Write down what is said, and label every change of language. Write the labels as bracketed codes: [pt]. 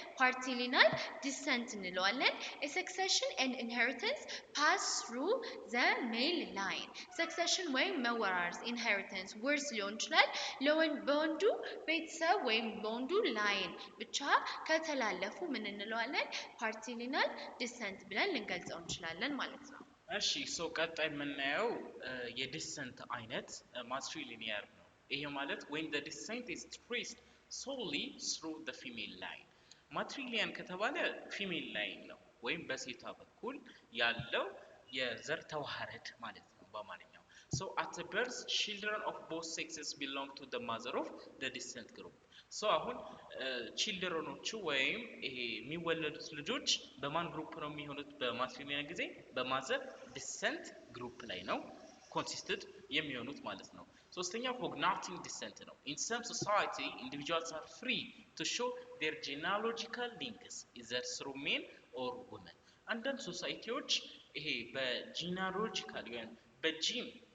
[am] Partilineal descent እንለዋለን [en] a succession and inheritance pass through the male line [am] succession ወይም መወራረስ inheritance ውርስ ሊሆን ይችላል በወንዱ ቤተሰብ ወይም በወንዱ ላይን ብቻ ከተላለፉ ምን እንለዋለን Partilineal descent ብለን ልንገልጸው እንችላለን ማለት ነው እሺ ቀጣይ የምናየው የዲሰንት አይነት ማትሪሊኒየር ነው ይሄ ማለት [en] when the descent is traced solely through the female line [am] ማትሪሊያን ከተባለ ፊሜል ላይን ነው ወይም በሴቷ በኩል ያለው የዘር ተዋሃድ ማለት ነው በአማርኛው [en] So at the birth, children of both sexes belong to the mother of the descent group. [am] So አሁን ቺልድረኖቹ ወይም ይሄ የሚወለዱት ልጆች በማን ግሩፕ ነው የሚሆኑት በማትሪሊያን ጊዜ በማዘር ዲሰንት ግሩፕ ላይ ነው consisted የሚሆኑት ማለት ነው ሶስተኛው cognatic descent ነው [en] in some society individuals are free to show their genealogical links either through men or women [am] አንዳንድ ሶሳይቲዎች ይሄ በጂናሎጂካል ወይም በጂን